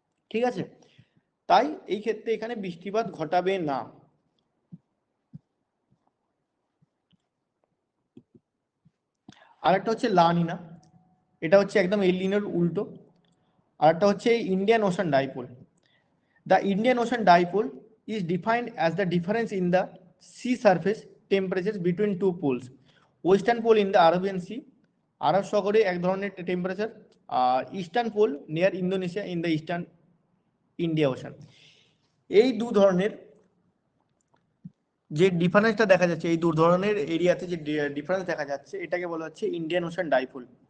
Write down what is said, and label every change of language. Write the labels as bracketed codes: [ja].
[bn] ঠিক আছে, তাই এই ক্ষেত্রে এখানে বৃষ্টিপাত ঘটাবে না। আর একটা হচ্ছে লা নিনা, এটা হচ্ছে একদম এল নিনোর উল্টো। আর একটা হচ্ছে Indian ocean dipole. [en] The Indian Ocean dipole is defined as the difference in the sea surface temperatures between two poles. Western pole in the Arabian Sea, [bn] আরব সাগরে এক ধরনের temperature, আর [en] Eastern pole near Indonesia in the eastern India ocean. [bn] এই দু ধরনের যে ডিফারেন্সটা দেখা যাচ্ছে, এই দু ধরনের এরিয়াতে যে ডিফারেন্স দেখা যাচ্ছে, এটাকে বলা হচ্ছে ইন্ডিয়ান ওশান ডাইপোল।